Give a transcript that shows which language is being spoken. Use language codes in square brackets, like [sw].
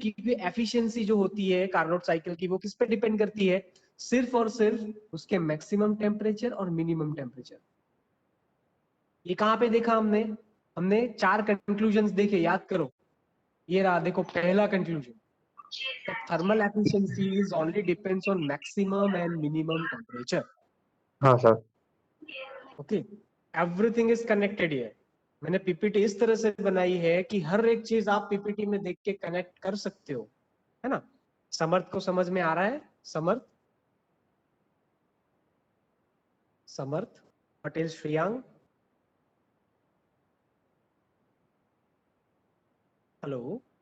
[hi] क्योंकि एफिशिएंसी जो होती है कार्नोट साइकिल की वो किस पे डिपेंड करती है? सिर्फ और सिर्फ उसके मैक्सिमम टेम्परेचर और मिनिमम टेम्परेचर. ये कहाँ पे देखा हमने? हमने चार कंक्लूजन देखे, याद करो. ये रहा, देखो पहला conclusion, [en] The thermal efficiency is only depends on maximum and minimum temperature. [hi] हाँ sir. [en] Okay, everything is connected here. [hi] मैंने पीपीटी इस तरह से बनाई है कि हर एक चीज आप पीपीटी में देख के कनेक्ट कर सकते हो, है ना. समर्थ को समझ में आ रहा है? समर्थ, समर्थ पटेल, श्रेयांग, हेलो.